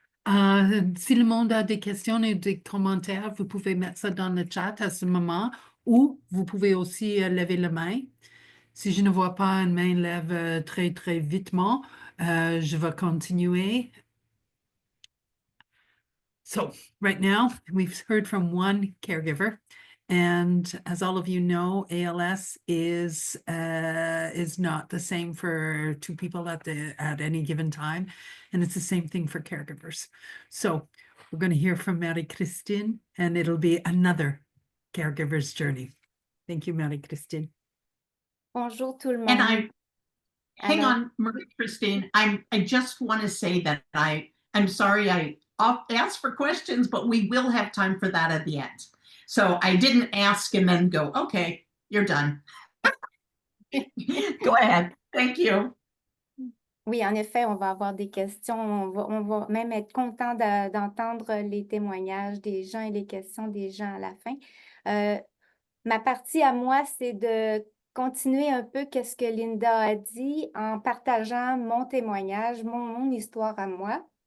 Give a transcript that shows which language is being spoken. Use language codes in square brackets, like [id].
[fr] Si le monde a des questions et des commentaires, vous pouvez mettre ça dans le chat à ce moment, ou vous pouvez aussi lever la main. Si je ne vois pas une main lève très, très vitement, je vais continuer. [en] So right now, we've heard from one caregiver. And as all of you know, ALS is not the same for two people at any given time, and it's the same thing for caregivers. So we're going to hear from Marie-Christine, and it'll be another caregiver's journey. Thank you, Marie-Christine. [fr] Bonjour tout le monde. [en] And hang on, Marie-Christine. I just want to say that I'm sorry I asked for questions, but we will have time for that at the end. So I didn't ask and then go, okay, you're done. Go ahead. Thank you. [fr] Oui, en effet, on va avoir des questions. On va même être content d'entendre les témoignages des gens et les questions des gens à la fin. Ma partie à moi, c'est de continuer un peu qu'est-ce que Linda a dit en partageant mon témoignage, mon histoire à moi.